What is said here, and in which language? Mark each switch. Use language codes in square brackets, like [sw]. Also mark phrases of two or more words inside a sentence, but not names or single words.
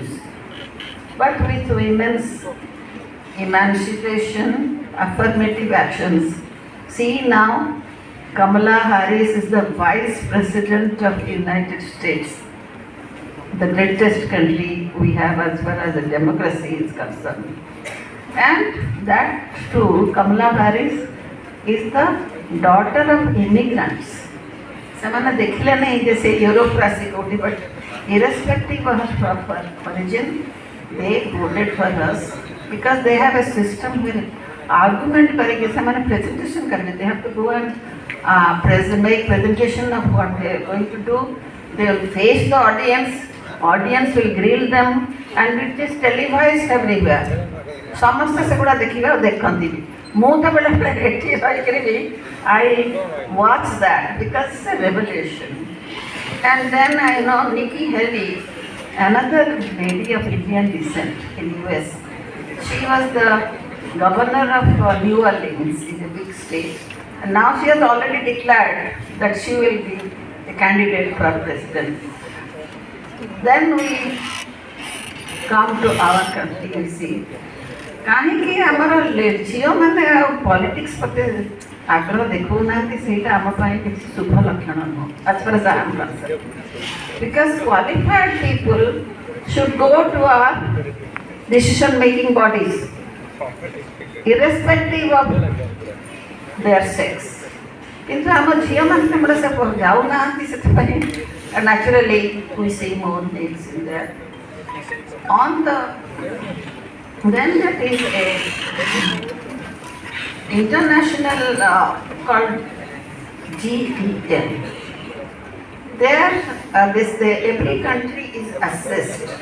[en] But with women's emancipation, affirmative actions, see now, Kamala Harris is the Vice President of the United States, the greatest country we have as far as the democracy is concerned. And that too, Kamala Harris is the daughter of immigrants. [or] ସେମାନେ ଦେଖିଲେ ନାହିଁ ଯେ ସେ ୟୁରୋପରୁ ଆସି କୋଉଠି, [en] but irrespective of her origin, they voted for us because they have a system where argument [or] କରିକି ସେମାନେ [en] presentation କରିବେ. They have to go and make presentation of what they are going to do. They will face the audience will grill them, and it is televised everywhere. [or] ସମସ୍ତେ ସେଗୁଡ଼ା ଦେଖିବେ ଆଉ ଦେଖନ୍ତି ବି. ମୁଁ ତ ବେଳେବେଳେ ଏଠି ରହିକରି ବି [en] I watch that because it's a revelation. And then I know Nikki Haley, another lady of Indian descent in US. She was the governor of New Orleans, in a big state. And now she has already declared that she will be a candidate for president. Then we come to our country and see. [or] କାହିଁକି ଆମର ଝିଅମାନେ ଆଉ ପଲିଟିକ୍ସ ପ୍ରତି ଆଗ୍ରହ ଦେଖାଉନାହାନ୍ତି, ସେଇଟା ଆମ ପାଇଁ କିଛି ଶୁଭ ଲକ୍ଷଣ ନୁହଁ, [en] as far as I am concerned. Because qualified people should go to our decision-making bodies, irrespective of their sex. [or] କିନ୍ତୁ ଆମ ଝିଅମାନେ ଆମର ସେ ଯାଉନାହାନ୍ତି, ସେଥିପାଇଁ [en] naturally we see more males in there. Then there is a international called GDM. There, every country is assessed.